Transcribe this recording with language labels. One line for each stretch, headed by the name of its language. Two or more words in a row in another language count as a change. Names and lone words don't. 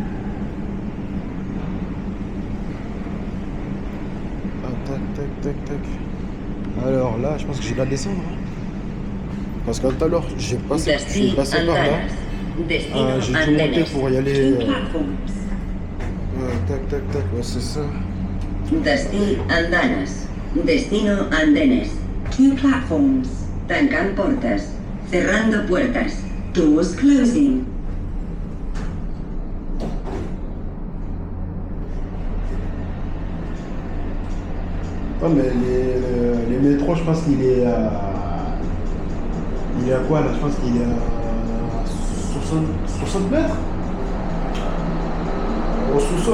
French: Ah, tac, tac, tac, tac. Alors là, je pense que je dois descendre. Hein. Parce que tout à l'heure, je suis passé par là. J'ai dû monter pour y aller. Tac, tac, tac, ouais, c'est ça.
Catalan: Destí Andanes.
Spanish: Destino Andenes.
Catalan: 2 platforms. Tancant portes.
Spanish: Cerrando puertas.
English: Doors closing.
French: Ah, mais les métros, je pense qu'il est à... Il est à quoi là? Je pense qu'il est à 60 mètres au sous-sol.